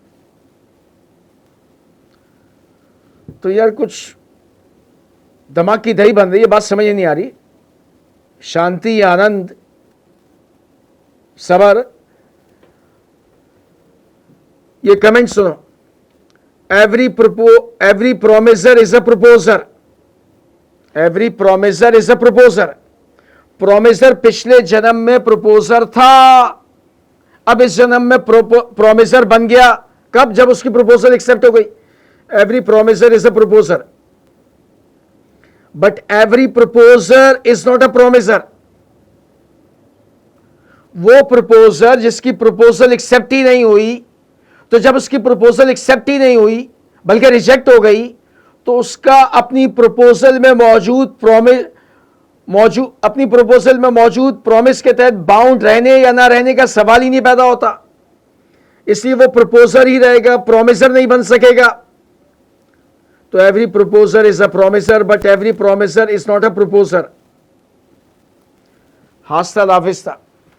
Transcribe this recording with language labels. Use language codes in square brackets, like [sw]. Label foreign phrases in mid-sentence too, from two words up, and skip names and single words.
[hi] तो यार कुछ दिमाग की दही बन रही है, बात समझ नहीं आ रही। शांति, आनंद, सबर। ये कमेंट सुनो। [en] every promiser is a proposer. every promiser is a proposer. [hi] प्रोमिसर पिछले जन्म में प्रपोजर था, अब इस जन्म में प्रोमिसर बन गया। कब? जब उसकी [en] proposal accept [hi] हो गई। [en] every promiser is a proposer, but every proposer is not a promiser. [hi] वो प्रपोजर जिसकी [en] proposal accept [hi] ही नहीं हुई, तो जब उसकी [en] proposal accept [hi] ही नहीं हुई बल्कि रिजेक्ट हो गई, तो उसका अपनी प्रपोजल में मौजूद प्रॉमिस के तहत बाउंड रहने या ना रहने का सवाल ही नहीं पैदा होता। इसलिए वो प्रपोजर ही रहेगा, प्रॉमिसर नहीं बन सकेगा। [en] तो every proposer is a promiser but every promiser is not a proposer. [es] hasta lafista.